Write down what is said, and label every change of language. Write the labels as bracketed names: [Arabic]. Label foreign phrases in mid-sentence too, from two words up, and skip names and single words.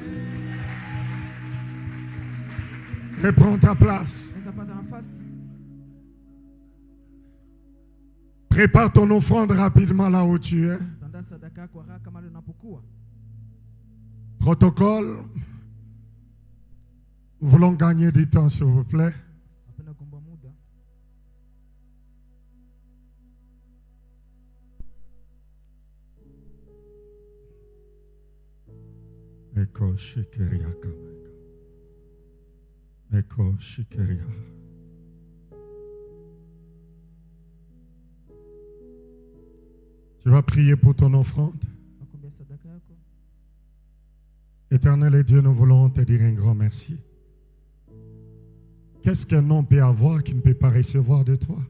[French] Reprends ta place. Prépare ton offrande rapidement là où tu es. Protocole. Nous voulons gagner du temps, s'il vous plaît. Eko shikeria kameka. Eko shikeria. Tu vas prier pour ton offrande. Éternel et Dieu, nous voulons te dire un grand merci. Qu'est-ce qu'un homme peut avoir qui ne peut pas recevoir de toi?